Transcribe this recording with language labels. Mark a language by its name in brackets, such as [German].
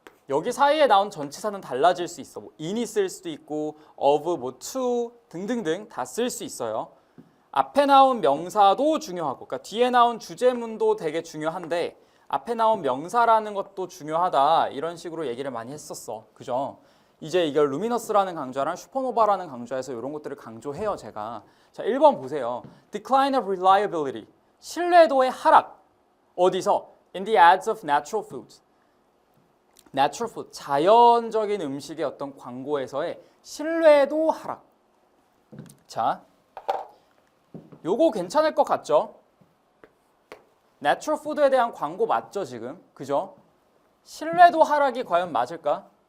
[Korean] 여기 사이에 나온 전치사는 달라질 수 있어. 뭐 in이 쓸 수도 있고 of, 뭐 to 등등등 다 쓸 수 있어요. 앞에 나온 명사도 중요하고, 그러니까 뒤에 나온 주제문도 되게 중요한데 앞에 나온 명사라는 것도 중요하다. 이런 식으로 얘기를 많이 했었어. 그죠? 이제 이걸 루미너스라는 강좌랑 슈퍼노바라는 강좌에서 이런 것들을 강조해요, 제가. 자, 1번 보세요. [English] Decline of reliability. [Korean] 신뢰도의 하락. 어디서? [English] In the ads of natural foods. Natural food. [Korean] 자연적인 음식의 어떤 광고에서의 신뢰도 하락. 자, 요거 괜찮을 것 같죠? 내추럴 푸드에 대한 광고 맞죠, 지금? 그죠? 신뢰도 하락이 과연 맞을까?